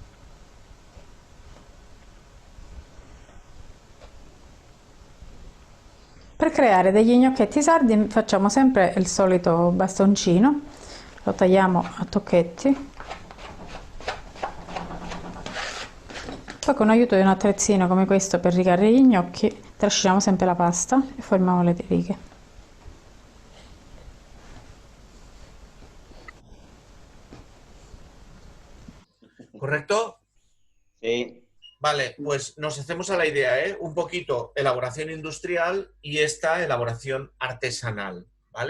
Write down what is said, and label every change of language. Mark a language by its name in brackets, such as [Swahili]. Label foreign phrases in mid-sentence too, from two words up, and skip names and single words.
[Italian] Per creare degli gnocchetti sardi facciamo sempre il solito bastoncino, lo tagliamo a tocchetti, poi con l'aiuto di un attrezzino come questo per rigare gli gnocchi trasciniamo sempre la pasta e formiamo le righe. [Spanish] ¿Correcto? Sí. Vale, pues nos hacemos a la idea, un poquito elaboración industrial y esta elaboración artesanal, ¿vale?